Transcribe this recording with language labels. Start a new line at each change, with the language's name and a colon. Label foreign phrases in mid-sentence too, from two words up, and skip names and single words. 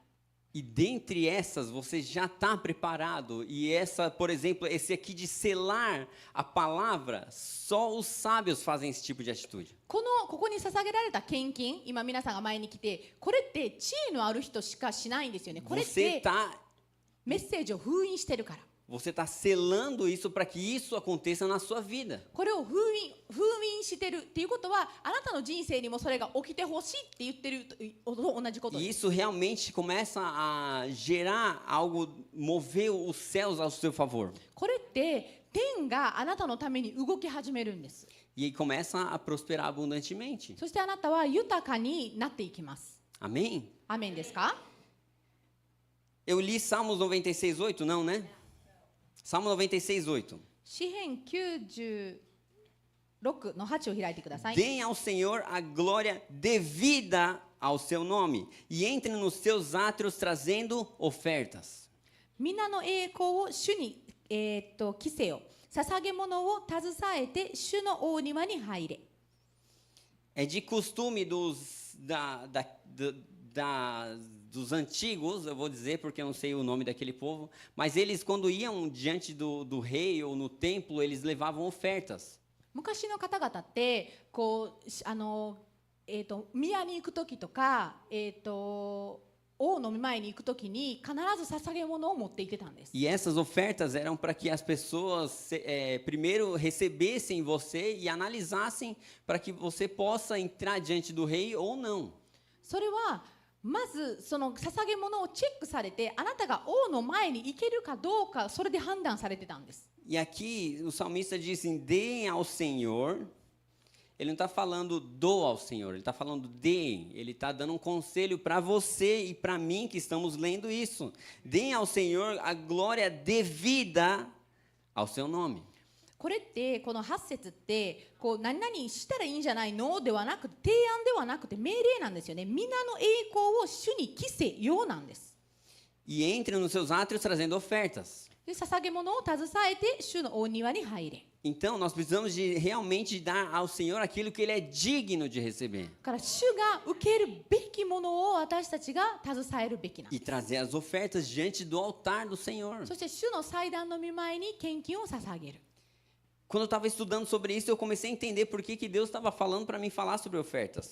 Portuguese: E dentre essas, você já está preparado. E essa, por exemplo, esse aqui de selar a palavra, só os sábios fazem esse tipo de atitude.
Japanese: ここに捧げられた献金、今皆さんが前に来て、これって地位のある人しかしないんですよね。これっ
Portuguese: Você
Japanese: て
Portuguese: está
Japanese: メッセージを封印してるから。
Portuguese: você tá selando isso para que isso aconteça na sua vida.
Japanese: これを封印してるっていうことは、あなたの人生にもそれが起きてほしいって言ってると同じことで
Portuguese: E
Japanese: す。
Portuguese: isso realmente começa a gerar algo, mover os céus ao seu favor.
Japanese: これって天があなたのために動き始めるんです。
Portuguese: E aí começa a prosperar abundantemente.
Japanese: そしてあなたは豊かになっていきます。
Portuguese: Amém?
Japanese: アメンですか？
Portuguese: Eu li Salmos 96:8, não, né? Salmo 96:8.
Japanese: 詩編96の8を開いてください。
Portuguese: Deem ao Senhor a glória devida ao seu nome e entrem nos seus átrios trazendo ofertas.
Japanese: 皆の栄光を主に、着せよ。捧げ物を携えて主の大庭に入れ。
Portuguese: É de costume dos antigos, eu vou dizer porque eu não sei o nome daquele povo, mas eles quando iam diante do rei ou no templo, eles levavam ofertas.
Japanese: 昔の方々って宮に行く時とか、王の前に行く時に必ず捧げ物を持って行ってたんです。
Portuguese: E essas ofertas eram para que as pessoas primeiro recebessem você e analisassem para que você possa entrar diante do rei ou não.
Japanese: それはまずその捧げ物をチェックされて、あなたが王の前に行けるかどうかそれで判断されてたんです。
Portuguese: E aqui o salmista diz assim, deem ao Senhor. Ele não está falando do ao Senhor, ele está falando deem. Ele está dando um conselho para você e para mim que estamos lendo isso. Deem ao Senhor a glória devida ao seu nome.
Japanese: これってこの8節って何々したらいいんじゃないのではなくて、提案ではなくて命令なんですよね。皆の栄光を主に着せようなんです。
Portuguese: E entrem nos seus átrios trazendo ofertas.
Japanese: で捧げ物を携えて主の大庭に入れ。
Portuguese: Então, nós precisamos de realmente dar ao Senhor aquilo que Ele é digno de receber.
Japanese: だから主が受けるべきものを私たちが携えるべきなん
Portuguese: E
Japanese: です。
Portuguese: trazer as ofertas diante do altar do Senhor.
Japanese: そして主の祭壇の御前に献金を捧げる。
Portuguese: Quando eu estava estudando sobre isso, eu comecei a entender por que Deus estava falando para mim falar sobre ofertas.